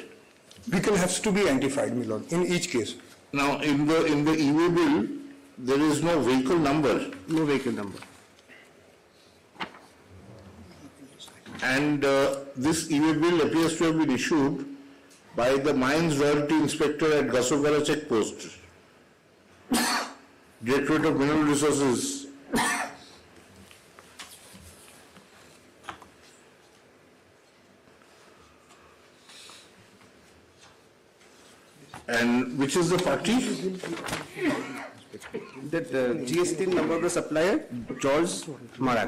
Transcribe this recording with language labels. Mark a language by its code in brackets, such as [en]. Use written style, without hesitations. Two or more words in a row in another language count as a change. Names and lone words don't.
[en] Vehicle has to be identified, my lord, in each case. Now, in the e-way bill, there is no vehicle number. No vehicle number. And this e-way bill appears to have been issued by the mines royalty inspector at Gasogala checkpost. Directorate of Mineral Resources. And which is the party? That GST number of the supplier, George Marak.